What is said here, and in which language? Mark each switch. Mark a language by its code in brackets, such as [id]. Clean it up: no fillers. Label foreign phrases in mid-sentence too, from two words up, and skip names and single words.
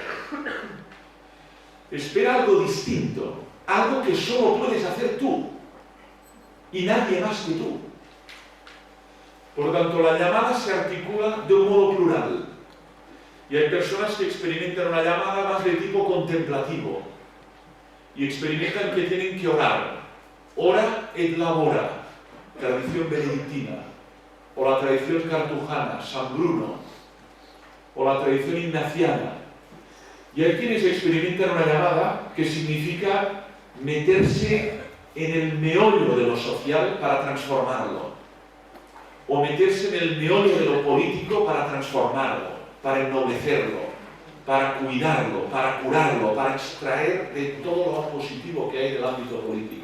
[es] Espera algo distinto, algo que solo puedes hacer tú y nadie más que tú. Por lo tanto, la llamada se articula de un modo plural. Y hay personas que experimentan una llamada más de tipo contemplativo y experimentan que tienen que orar. [la] Ora et labora, [es] tradición benedictina, o la tradición cartujana, San Bruno, o la tradición ignaciana. Y hay quienes experimentan una llamada que significa meterse en el meollo de lo social para transformarlo, o meterse en el meollo de lo político para transformarlo, para ennoblecerlo, para cuidarlo, para curarlo, para extraer de todo lo positivo que hay en el ámbito político.